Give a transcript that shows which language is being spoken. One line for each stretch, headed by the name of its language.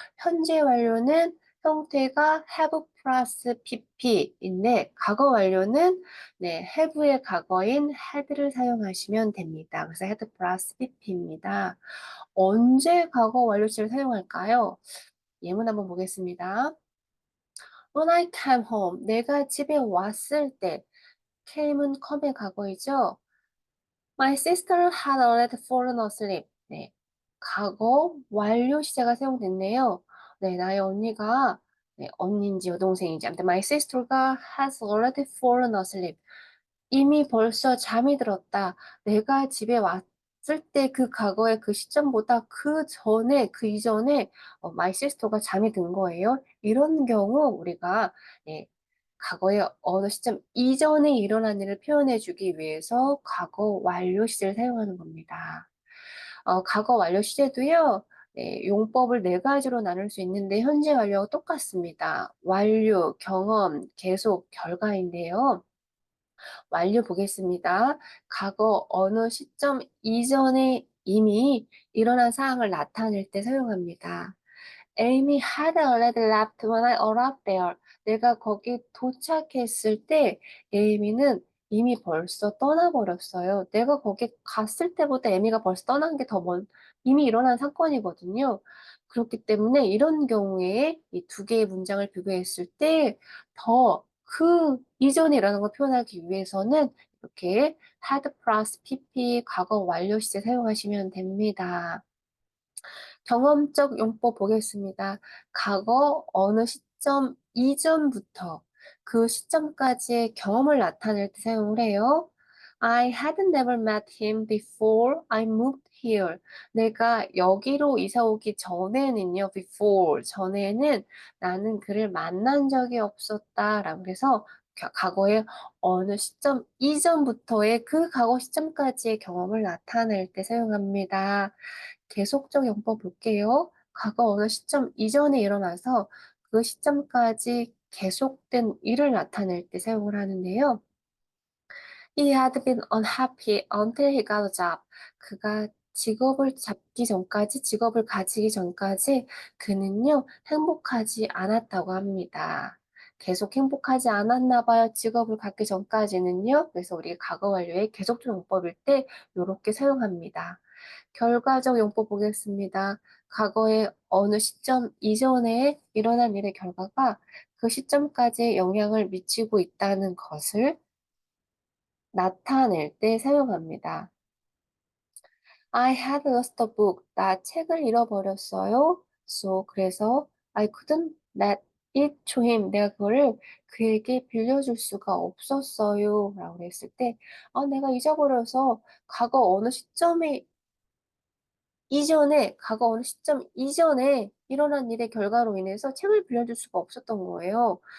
Korean: 현재 완료는 형태가 have 플러스 pp인데 과거 완료는 네, have의 과거인 had를 사용하시면 됩니다. 그래서 had 플러스 pp입니다. 언제 과거 완료시를 사용할까요? 예문 한번 보겠습니다.
English: When I came home,
Korean: 내가 집에 왔을 때 came은 come의 과거이죠.
English: My sister had already fallen asleep.
Korean: 네, 과거 완료 시제가 사용됐네요. 네, 나의 언니가 네, 언니인지 여동생인지 아무튼 my sister가
English: has already fallen asleep.
Korean: 이미 벌써 잠이 들었다. 내가 집에 왔을 때 그 과거의 그 시점보다 그 전에 그 이전에 my sister가 잠이 든 거예요. 이런 경우 우리가 네, 과거의 어느 시점 이전에 일어난 일을 표현해 주기 위해서 과거 완료 시제를 사용하는 겁니다. 과거 완료 시제도요. 네, 용법을 네 가지로 나눌 수 있는데 현재 완료와 똑같습니다. 완료, 경험, 계속, 결과인데요. 완료 보겠습니다. 과거 어느 시점 이전에 이미 일어난 사항을 나타낼 때 사용합니다.
English: Amy had already left when I arrived there.
Korean: 내가 거기 도착했을 때 에이미는 이미 벌써 떠나버렸어요. 내가 거기 갔을 때보다 에미가 벌써 떠난 게 더 이미 일어난 사건이거든요. 그렇기 때문에 이런 경우에 이 두 개의 문장을 비교했을 때 더 그 이전에 일어난 걸 표현하기 위해서는 이렇게 had 플러스 pp 과거 완료 시제 사용하시면 됩니다. 경험적 용법 보겠습니다. 과거 어느 시점 이전부터 그 시점까지의 경험을 나타낼 때 사용을 해요.
English: I had never met him before I moved here.
Korean: 내가 여기로 이사 오기 전에는요, before, 전에는 나는 그를 만난 적이 없었다. 라고 해서 과거의 어느 시점 이전부터의 그 과거 시점까지의 경험을 나타낼 때 사용합니다. 계속적 용법 볼게요. 과거 어느 시점 이전에 일어나서 그 시점까지 계속된 일을 나타낼 때 사용을 하는데요.
English: He had been unhappy until he got a job.
Korean: 그가 직업을 잡기 전까지, 직업을 가지기 전까지 그는요, 행복하지 않았다고 합니다. 계속 행복하지 않았나 봐요. 직업을 갖기 전까지는요. 그래서 우리 과거 완료의 계속적 용법일 때 이렇게 사용합니다. 결과적 용법 보겠습니다. 과거의 어느 시점 이전에 일어난 일의 결과가 그 시점까지 영향을 미치고 있다는 것을 나타낼 때 사용합니다.
English: I had lost a book.
Korean: 나 책을 잃어버렸어요.
English: So,
Korean: 그래서
English: I couldn't let it to him.
Korean: 내가 그거를 그에게 빌려줄 수가 없었어요. 라고 했을 때, 내가 잊어버려서 과거 어느 시점에 과거 어느 시점 이전에 일어난 일의 결과로 인해서 책을 빌려줄 수가 없었던 거예요.